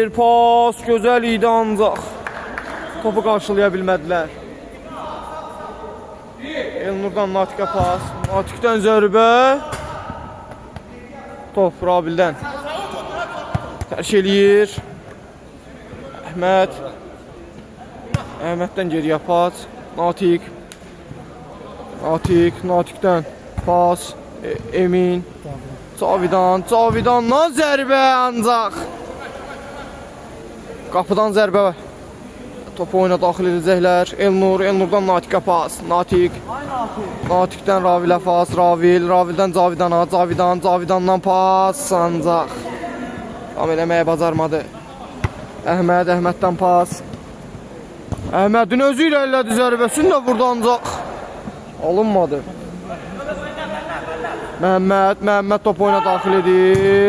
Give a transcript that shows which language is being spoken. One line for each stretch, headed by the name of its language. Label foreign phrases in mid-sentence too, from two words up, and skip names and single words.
Azerbaijani: Pas gözəl idi ancaq topu qarşılaya bilmədilər. Elnurdan Natiqə pas. Natiqdən zərbə. Top Ravildən. Tərk eləyir. Əhməddən geriyə pas. Natiqdən pas. Emin. Cavidandan zərbə ancaq. Qapıdan zərbə. Topu oyuna daxil edəcəklər. Elnurdan Natiqə pas. Natiqdən Ravilə pas. Ravildən Cavidana. Cavidandan pas ancaq tam eləməyə bacarmadı. Əhməddən pas. Əhmədin özü ilə elədi zərbəsini də vurdu ancaq alınmadı. Məhəmməd top oyuna daxil edir.